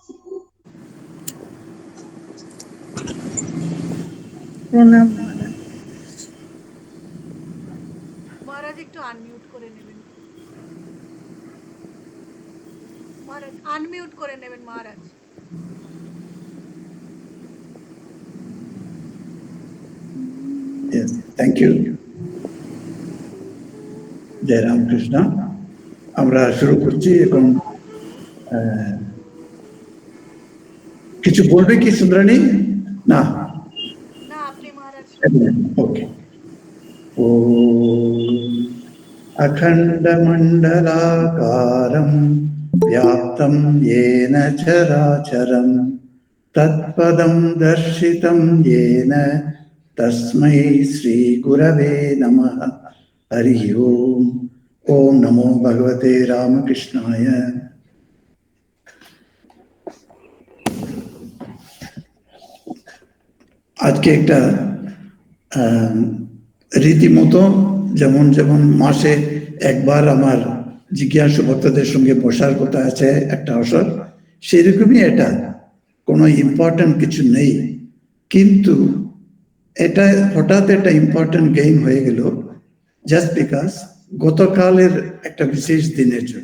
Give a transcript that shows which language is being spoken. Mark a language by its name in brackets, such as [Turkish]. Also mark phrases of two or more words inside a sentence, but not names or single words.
[Bangla] প্রণাম মহারাজ। মহারাজ একটু আনমিউট করে নেবেন। মহারাজ আনমিউট করে নেবেন মহারাজ। [English] Yes, thank you. [Bangla] জয় রামকৃষ্ণ। আমরা শুরু করছি এখন। কিছু বলবে কি সুন্দরানী? না না, আপনি মহারাজ। ওকে। [Sanskrit] ও अखण्डमण्डलाकारं व्याप्तं येन चराचरं तत्पदं दर्शितं येन तस्मै श्रीगुरवे नमः। हरिः ओम्। ॐ नमो भगवते रामकृष्णाय। [Bangla] আজকে একটা রীতিমতো যেমন যেমন মাসে একবার আমার জিজ্ঞাসু ভক্তদের সঙ্গে বসার কথা আছে একটা অবসর, সেরকমই এটা, কোনো ইম্পর্টেন্ট কিছু নেই, কিন্তু এটা হঠাৎ একটা [English] important game [Bangla] হয়ে গেল [English] just because [Bangla] গতকালের একটা বিশেষ দিনের জন্য।